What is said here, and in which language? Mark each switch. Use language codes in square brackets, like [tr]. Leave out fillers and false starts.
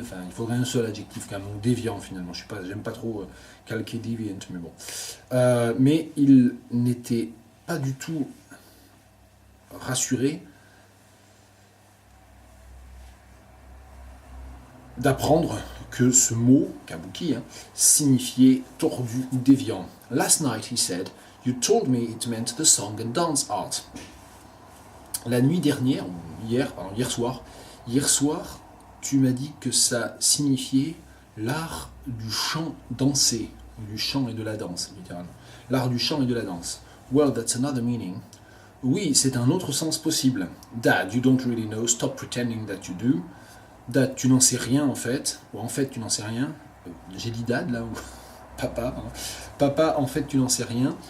[fr] Enfin, il faudrait un seul adjectif quand même, déviant finalement. J'aime pas trop calquer deviant, mais bon. Mais il n'était pas du tout rassuré d'apprendre que ce mot, kabuki, signifiait tordu ou déviant. [en] Last night, he said, you told me it meant the song and dance art. [fr] La nuit dernière, hier soir, tu m'as dit que ça signifiait l'art du chant dansé, du chant et de la danse, littéralement. L'art du chant et de la danse. [en] Well, that's another meaning. [fr] Oui, c'est un autre sens possible. [en] Dad, you don't really know, stop pretending that you do. [fr] Dad, tu n'en sais rien en fait, ou en fait tu n'en sais rien. J'ai dit dad là, ou papa. Papa, en fait tu n'en sais rien.